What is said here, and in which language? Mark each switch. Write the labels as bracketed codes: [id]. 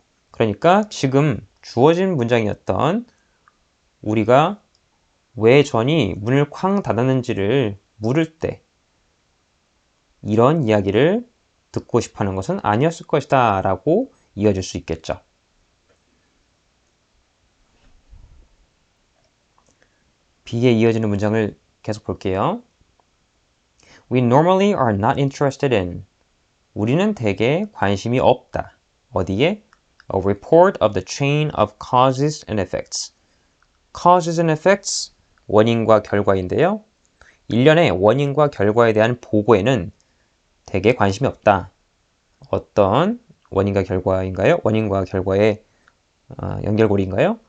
[ko] 그러니까 지금 주어진 문장이었던 우리가 왜 존이 문을 쾅 닫았는지를 물을 때 이런 이야기를 듣고 싶어하는 것은 아니었을 것이다 라고 이어질 수 있겠죠. B에 이어지는 문장을 계속 볼게요. [en] We normally are not interested in. [ko] 우리는 대개 관심이 없다. 어디에? [en] A report of the chain of causes and effects. Causes and effects, [ko] 원인과 결과인데요. 일련의 원인과 결과에 대한 보고에는 대개 관심이 없다. 어떤 원인과 결과인가요? 원인과 결과의 연결고리인가요?